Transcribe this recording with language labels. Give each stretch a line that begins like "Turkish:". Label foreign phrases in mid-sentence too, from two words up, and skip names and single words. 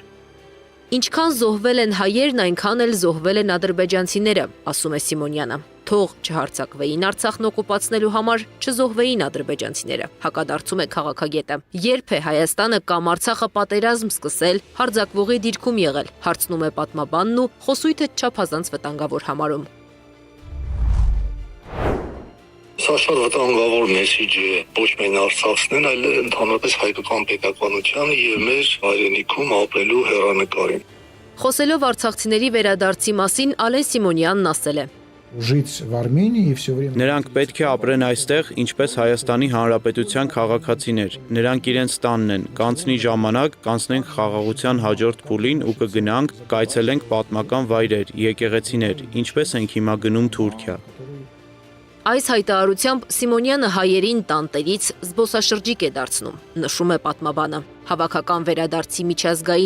Armenian: Ինչքան զոհվել են հայերն, այնքան էլ զոհվել են ադրբեջանցիները, ասում է Սիմոնյանը։ Թող չհարցակվեին Արցախն օկուպացնելու համար, չզոհվեին ադրբեջանցիները, հակադարձում է քաղաքագետը։ Երբ է Հայաստանը կամ Արցախը պատերազմ սկսել, հարձակվողի դիրքում եղել, հարցնում է պատմաբանն ու խոսույթը չափազանց վտանգավոր համարում։ Սա շատ վտանգավոր մեսիջ է ոչ միայն Արցախցին, այլ ընդհանրապես հայկական պետականությանը եւ մեր հայրենիքում ապրելու հեռանկարին։ Խոսելով արցախցիների վերադարձի մասին Ալեն Սիմոնյանն ասել է.
Russian: Жить в Армении и все время
Armenian: Նրանք պետք է ապրեն այստեղ, ինչպես Հայաստանի Հանրապետության քաղաքացիներ։ Նրանք իրենց տանն են, կանցնի ժամանակ, կանցնենք խաղաղության հաջորդ փուլին ու կգնանք, կայցելենք պատմական վայրեր, եկեղեցիներ, ինչպես ենք հիմա գնում Թուրքիա։ Այս հայտարարությամբ Սիմոնյանը հայերին տանտերից զբոսաշրջիկ է դարձնում, նշում է պատմաբանը։ Հավաքական վերադարձի միջազգային